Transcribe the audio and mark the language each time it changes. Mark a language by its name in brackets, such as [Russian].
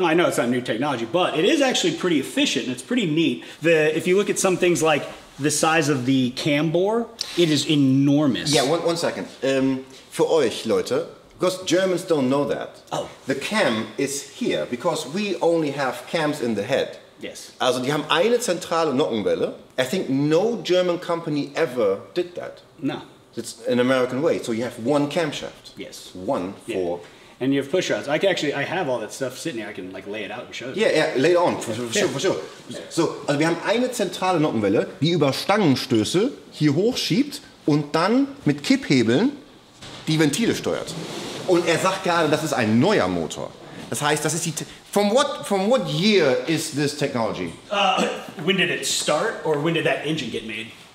[English] No, I know it's not new technology, but it is actually pretty efficient and it's pretty neat. If you look at some things like the size of the cam bore, it is enormous. Yeah, one second. For [German] euch, Leute, [English] because Germans don't know that. Oh. The cam is here, because we only have cams in the head. Yes. [German] Also, die haben eine zentrale Nockenwelle. [English] I think no German company ever did that. No. It's an American way. So you have one camshaft. Yes. One for... Yeah. And you have push rods. I have all that stuff sitting here. I can like lay it out and show it. Yeah, later on, for sure. [German] So, also wir haben eine zentrale Nockenwelle, die über Stangenstöße hier hochschiebt und dann mit Kipphebeln die Ventile steuert. Und er sagt gerade, das ist ein neuer Motor. Das heißt, das ist die... [English] From what year is this technology? When did it start, or when did that engine get made?